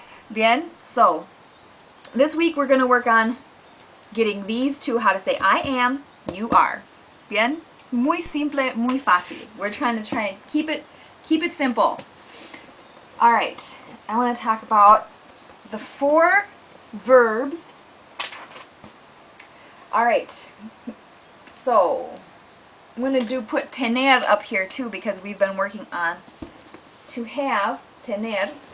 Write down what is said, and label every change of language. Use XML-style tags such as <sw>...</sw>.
<es>Bien,</es> <en>so this week we're going to work on getting these two, how to say I am, you are.</en> <es>Bien, muy simple, muy fácil.</es> <en>We're trying to keep it simple. All right, I want to talk about the 4 verbs. All right, so I'm going to put tener up here too because we've been working on to have, tener.</en>